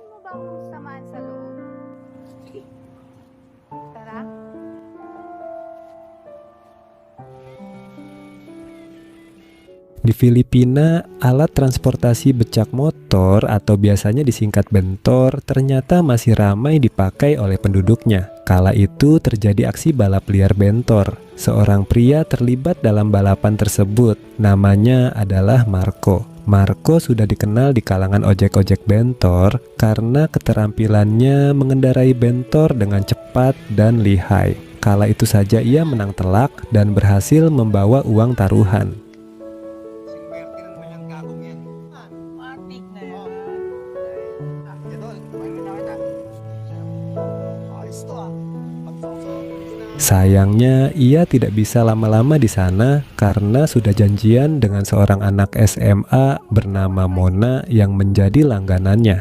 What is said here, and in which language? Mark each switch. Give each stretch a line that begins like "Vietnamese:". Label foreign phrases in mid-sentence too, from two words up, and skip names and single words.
Filipino: bang samahan sa loob? Tara.
Indonesian: Di Filipina, alat transportasi becak motor atau biasanya disingkat bentor ternyata masih ramai dipakai oleh penduduknya. Kala itu terjadi aksi balap liar bentor. Seorang pria terlibat dalam balapan tersebut. Namanya adalah Marco. Marco sudah dikenal di kalangan ojek-ojek bentor karena keterampilannya mengendarai bentor dengan cepat dan lihai. Kala itu saja ia menang telak dan berhasil membawa uang taruhan.
Filipino: Matik na yan.
Indonesian: Sayangnya, ia tidak bisa lama-lama di sana karena sudah janjian dengan seorang anak SMA bernama Mona yang menjadi langganannya.